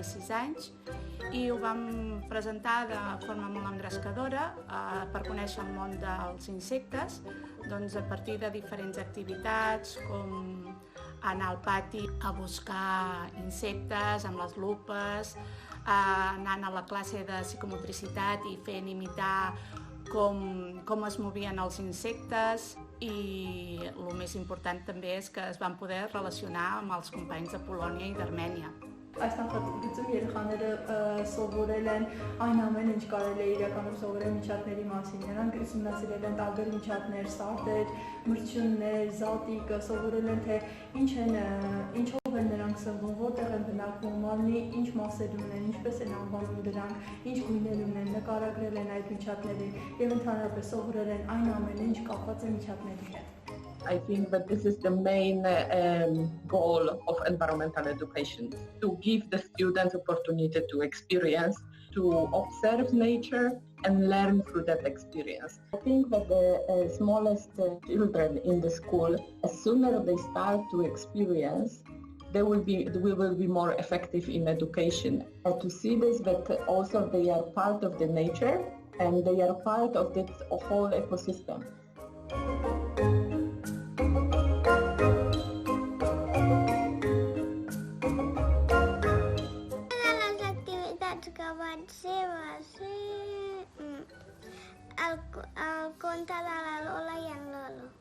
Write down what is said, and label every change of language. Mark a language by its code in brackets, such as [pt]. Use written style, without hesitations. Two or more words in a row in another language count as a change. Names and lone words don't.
[ca] 6 anys, i ho vam presentar de forma molt engrescadora per conèixer el món dels insectes, doncs a partir de diferents activitats com anar al pati a buscar insectes amb les lupes, anant a la classe de psicomotricitat i fent imitar com es movien els insectes, i el més important també és que es van poder relacionar amb els companys de Polònia i d'Armènia. [hy] Այս նախագծում երեխաները սովորել են այն ամենը, ինչ կարելի է իրականում սովորել միջատների մասին։ Նրանք ուսումնասիրել են տարբեր միջատներ, սարդեր, մրջյուններ, զատիկ, սովորել են թե ինչով են նրանք սնվում, որտեղ են բնակվում, մարմնի ինչ մասեր ունեն, ինչպես են անվանում դրանք, ինչ գույներ ունեն, նկարագրել են այդ միջատներին եւ ընդհանրապես սովորել են այն ամենը, ինչ կապված է միջատների հետ։ [en] I think that this is the main goal of environmental education, to give the students opportunity to experience, to observe nature and learn through that experience. I think that the smallest children in the school, as soon as they start to experience, we will be more effective in education. To see this, that also they are part of the nature and they are part of this whole ecosystem. [ca] El conte de la Lola i en Lolo.